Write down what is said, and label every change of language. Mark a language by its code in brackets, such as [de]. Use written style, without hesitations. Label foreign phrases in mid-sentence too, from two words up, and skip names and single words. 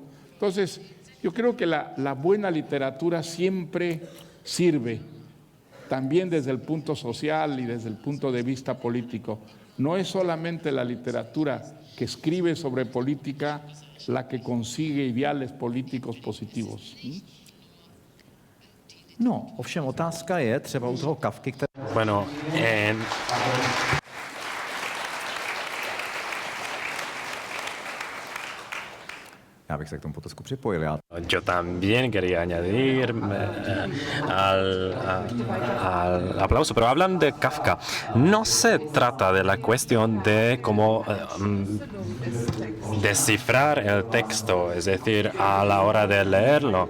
[es] Entonces, yo creo que la buena literatura siempre sirve, también desde el punto social y desde el punto de vista político. No es solamente la literatura que escribe sobre política la que consigue ideales políticos positivos. No, [cs] ovšem otázka je třeba u toho Kafky, který... [es] Bueno, [cs] Já bych se k tomu potazku připojil. [es] yo también quería añadir al aplauso, pero hablan de Kafka. No se trata de la cuestión de cómo descifrar el texto, es decir, a la hora de leerlo.